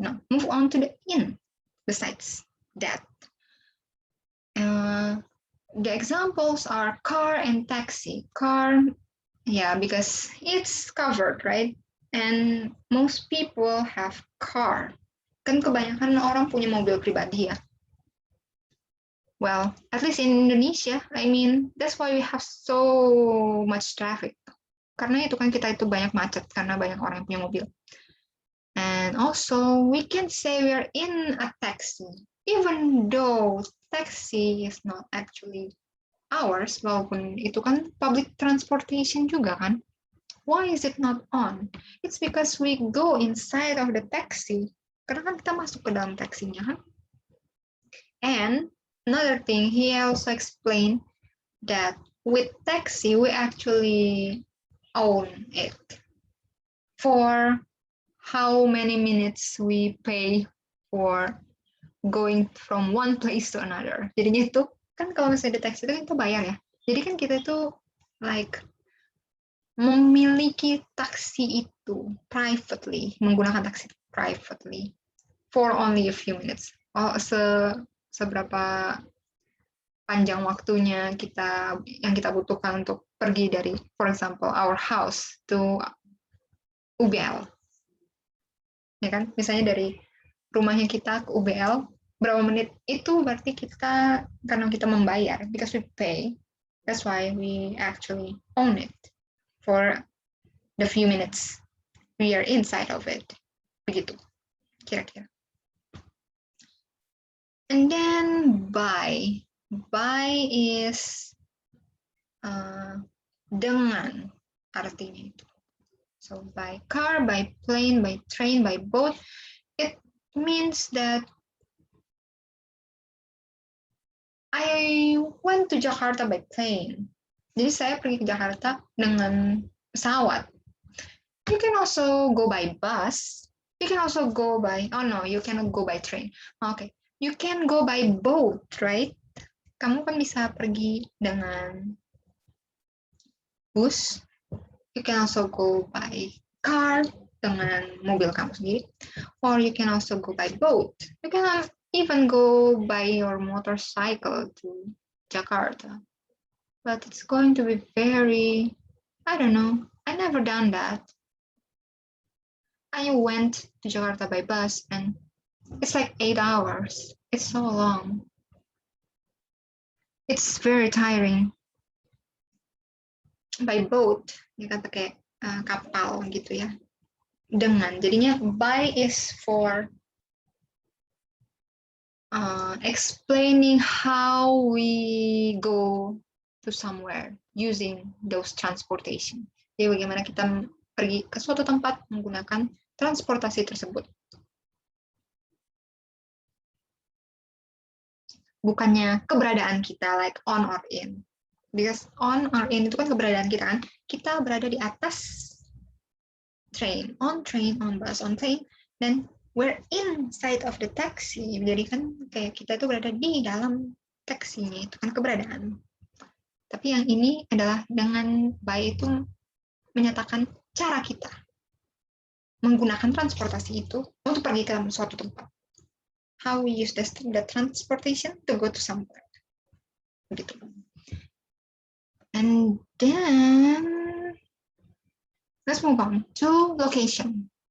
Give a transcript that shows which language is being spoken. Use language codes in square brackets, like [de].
[en] Move on to the in. Besides that, the examples are car and taxi. Car, yeah, because it's covered, right? And most people have car. [id] Kan kebanyakan orang punya mobil pribadi ya. [en] Well, at least in Indonesia, I mean, that's why we have so much traffic. [id] Karena itu kan kita itu banyak macet karena banyak orang yang punya mobil. [en] And also, we can say we are in a taxi, even though taxi is not actually ours, [id] walaupun itu kan public transportation juga kan. [en] Why is it not on? It's because we go inside of the taxi. [id] Karena kan kita masuk ke dalam taksinya kan. [en] And another thing, he also explained that with taxi, we actually own it. For how many minutes we pay for going from one place to another. [id] Jadinya itu, kan kalau misalnya di taxi itu kan kita bayar ya. Jadi kan kita itu like memiliki taksi itu privately, menggunakan taksi privately [en] for only a few minutes. [id] Seberapa panjang waktunya yang kita butuhkan untuk pergi dari, [en] for example, our house to UBL. [id] Ya kan? Misalnya dari rumahnya kita ke UBL, berapa menit itu berarti kita, karena kita membayar, [en] because we pay, that's why we actually own it for the few minutes we are inside of it. [id] Begitu, kira-kira. [en] And then by. [id] By is dengan artinya itu. [en] So by car, by plane, by train, by boat, it means that I went to Jakarta by plane. [id] Jadi saya pergi ke Jakarta dengan pesawat. [en] You can also go by bus. You can also go by, oh no, you cannot go by train. Okay, you can go by boat, right? [id] Kamu kan bisa pergi dengan bus. [en] You can also go by car [id] dengan mobil kamu sendiri. [en] Or you can also go by boat. You can even go by your motorcycle to Jakarta. But it's going to be very, I don't know, I never done that. I went to Jakarta by bus and it's like 8 hours. It's so long. It's very tiring. By boat, [id] kita pakai kapal gitu ya. Dengan, jadinya [en] by is for explaining how we go to somewhere using those transportation. [id] Jadi bagaimana kita pergi ke suatu tempat menggunakan transportasi tersebut. Bukannya keberadaan kita like on or in. Because on or in itu kan keberadaan kita kan. Kita berada di atas [en] train, on bus, on plane, dan we're inside of the taxi. [id] Jadi kan kayak kita itu berada di dalam taksinya, itu kan keberadaan. Tapi yang ini adalah dengan by itu menyatakan cara kita menggunakan transportasi itu untuk pergi ke suatu tempat. [en] How we use the transportation to go to somewhere. Begitu. And then let's move on to location.